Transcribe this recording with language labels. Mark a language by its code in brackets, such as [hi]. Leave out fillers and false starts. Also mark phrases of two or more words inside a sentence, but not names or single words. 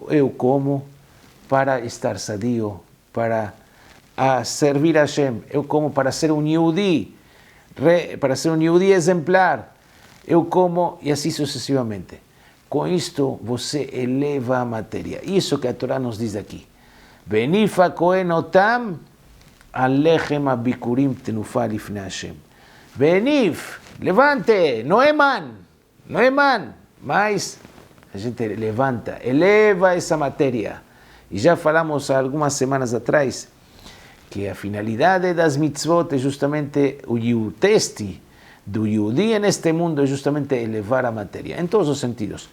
[pt] Eu como para estar sadio, para servir a Hashem. Eu como para ser um Yehudi, exemplar. Eu como e assim sucessivamente. Com isto você eleva a matéria. Isso que a Torá nos diz aqui. [he] והניף הכהן אותם על לחם הביכורים תנופה לפני השם. [pt] Venif, levante, não é man, mas a gente levanta, eleva essa matéria. E já falamos há algumas semanas atrás que a finalidade das mitzvot é justamente o teste do Yehudi neste mundo, é justamente elevar a matéria, em todos os sentidos.